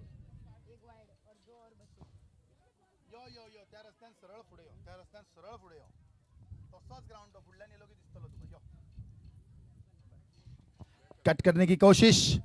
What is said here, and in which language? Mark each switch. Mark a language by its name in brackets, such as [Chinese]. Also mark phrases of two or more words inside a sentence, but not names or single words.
[Hindi] एक वाइड और दो और बचे. [Konkani] यो यो यो त्या रस्त्यान सरळ पुढे यो, त्या रस्त्यान सरळ पुढे यो. तसोच ग्राउंड तो फुडल्यान येलो की दिसतलो तुका यो. [Hindi] कट करने की कोशिश,